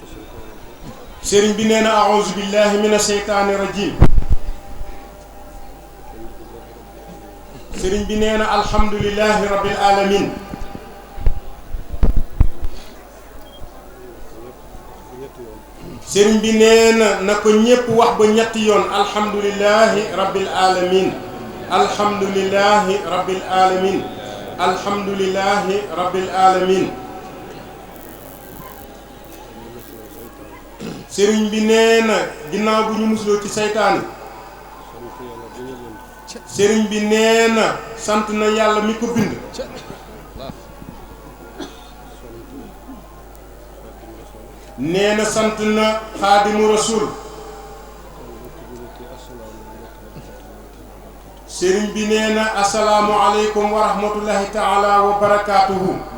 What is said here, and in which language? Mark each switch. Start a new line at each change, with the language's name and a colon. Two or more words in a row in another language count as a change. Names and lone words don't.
Wolof: sëriñ bi nee na
Arabic: أعوذ بالله من الشيطان الرجيم.
Wolof: sëriñ bi nee na
Arabic: الحمد لله رب العالمين.
Wolof: sëriñ bi nee na ko ñépp wax ba ñetti yoon
Arabic: الحمد لله رب العالمين الحمد لله رب العالمين الحمد لله رب العالمين.
Wolof: sëriñ bi nee na ginnaaw bu ñu musloo ci saytaane sëriñ bi nee na sant na yàlla mi ko bind nee na sant na xaadimu rasul sëriñ bi nee na
Arabic: السلام عليكم ورحمة الله تعالى وبركاته